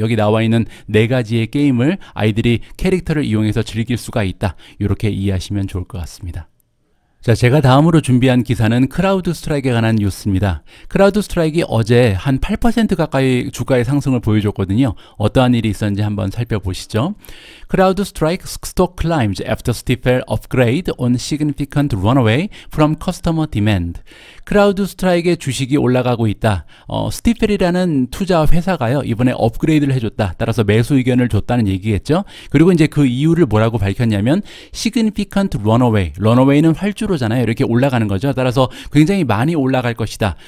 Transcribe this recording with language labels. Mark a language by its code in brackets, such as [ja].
[ko] 여기 나와 있는 4가지의 게임을 아이들이 캐릭터를 이용해서 즐길 수가 있다. 이렇게 이해하시면 좋을 것 같습니다. 자, 제가 다음으로 준비한 기사는 크라우드 스트라이크에 관한 뉴스입니다. 크라우드 스트라이크가 어제 한 8% 가까이 주가의 상승을 보여줬거든요. 어떠한 일이 있었는지 한번 살펴보시죠. [en] 크라우드 스트라이크 stock climbs after Stifel upgrade on significant runaway from customer demand. [ko] 크라우드 스트라이크의 주식이 올라가고 있다. 스티펠이라는 투자 회사가요, 이번에 업그레이드를 해줬다. 따라서 매수 의견을 줬다는 얘기겠죠. 그리고 이제 그 이유를 뭐라고 밝혔냐면 [en] significant runaway. [ko] runaway는 활주로잖아요. 이렇게 올라가는 거죠. 따라서 굉장히 많이 올라갈 것이다.